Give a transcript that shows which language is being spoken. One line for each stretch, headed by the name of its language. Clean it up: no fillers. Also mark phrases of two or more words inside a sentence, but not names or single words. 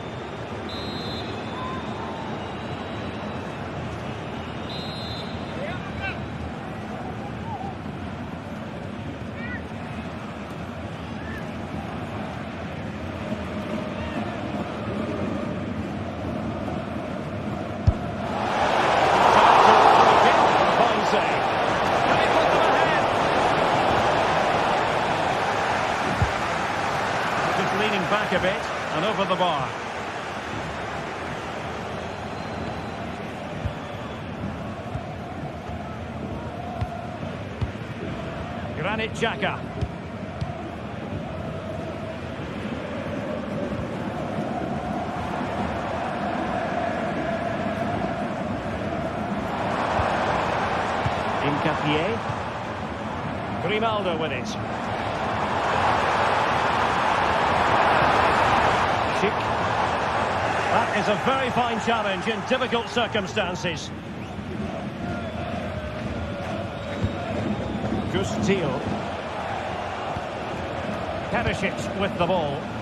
English: Back a bit and over the bar. Granit Xhaka. Incapié. Grimaldo with it. That is a very fine challenge in difficult circumstances. Teal. Perisic with the ball.